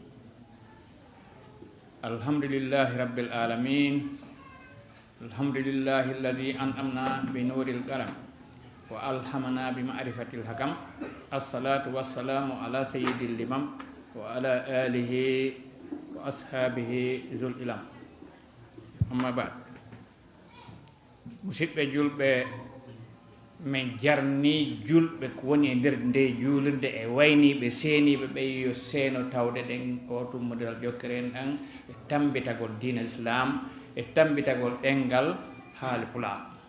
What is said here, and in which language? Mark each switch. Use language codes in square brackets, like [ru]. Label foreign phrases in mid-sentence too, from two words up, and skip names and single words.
[ar] الحمد لله رب العالمين، الحمد لله الذي أنعمنا بنور القلم وألهمنا بمعرفة الحكم. الصلاة والسلام على سيد الإمام وعلى آله وأصحابه ذوي العلم. أما بعد. [ff] Musidɓe julɓe min jarni julɓe ko woni e nder nde juulirde e wayniɓe seeniɓe ɓe yo seeno tawde ɗen ko tummodiral jokkere en ɗan e tambitagol diina islam e tambitagol ɗengal haali pulaar.